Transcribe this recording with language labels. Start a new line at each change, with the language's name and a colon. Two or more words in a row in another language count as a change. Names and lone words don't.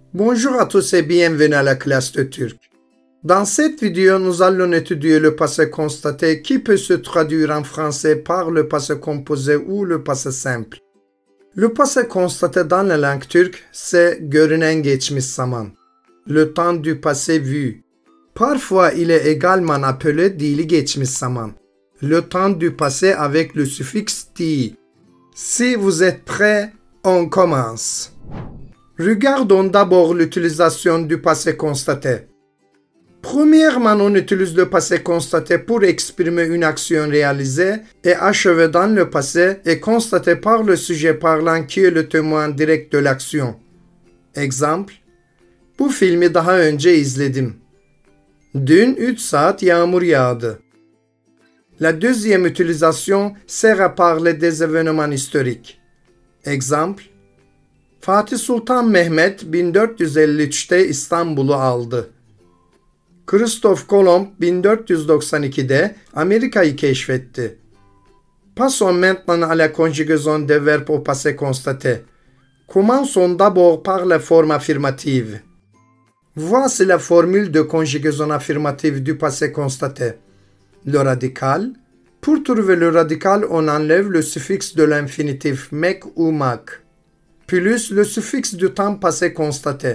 French: Bonjour à tous et bienvenue à la classe de turc. Dans cette vidéo, nous allons étudier le passé constaté qui peut se traduire en français par le passé composé ou le passé simple. Le passé constaté dans la langue turque, c'est
Turkish: görünen geçmiş zaman,
French: le temps du passé vu. Parfois, il est également appelé
Turkish: dili geçmiş zaman,
French: le temps du passé avec le suffixe di. Si vous êtes prêts, on commence. Regardons d'abord l'utilisation du passé constaté. Premièrement, on utilise le passé constaté pour exprimer une action réalisée et achevée dans le passé et constatée par le sujet parlant qui est le témoin direct de l'action. Exemple:
Turkish: Bu filmi daha önce izledim. Dün 3 saat yağmur yağdı.
French: La deuxième utilisation sert à parler des événements historiques. Exemple:
Turkish: Fatih Sultan Mehmet 1453'te İstanbul'u aldı. Christophe Colomb 1492'de Amerika'yı keşfetti.
French: Passons maintenant à la conjugaison des verbes au passé constaté. Commençons d'abord par la forme affirmative. Voici la formule de conjugaison affirmative du passé constaté. Le radical. Pour trouver le radical, on enlève le suffixe de l'infinitif mek ou mak, plus le suffixe du temps passé constaté.